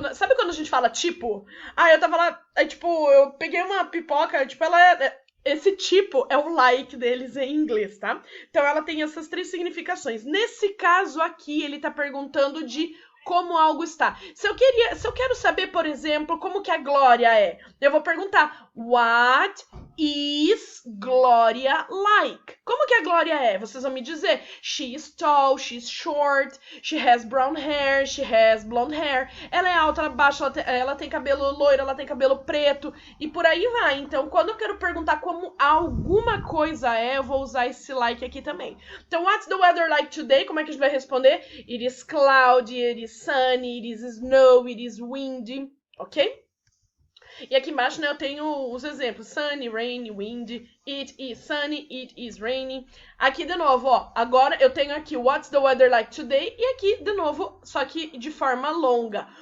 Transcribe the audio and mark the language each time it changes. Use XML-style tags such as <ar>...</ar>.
<pt>Sabe quando a gente fala tipo? Ah, eu tava lá, tipo, eu peguei uma pipoca, tipo, esse tipo é o like deles em inglês, tá? Então ela tem essas 3 significações. Nesse caso aqui, ele tá perguntando de como algo está. Se eu quero saber, por exemplo, como que a Glória é, eu vou perguntar</pt> <en>What is Glória like?</en> <pt>Como que a Glória é?</pt> <en>Vocês vão me dizer she is tall, she's short, she has brown hair, she has blonde hair.</en> <pt>Ela é alta, ela é baixa, ela tem cabelo loiro, ela tem cabelo preto e por aí vai. Então, quando eu quero perguntar como alguma coisa é, eu vou usar esse like aqui também.</pt> <en>Então, what's the weather like today?</en> <pt>Como é que a gente vai responder?</pt> <en>It is cloudy, it is sunny, it is snow, it is windy, ok?</en> <pt>E aqui embaixo, né, eu tenho os exemplos.</pt> <en>Sunny, rainy, windy, it is sunny, it is rainy.</en> <pt>Aqui de novo, ó, agora eu tenho aqui</pt> <en>what's the weather like today</en> <pt>e aqui de novo, só que de forma longa.</pt>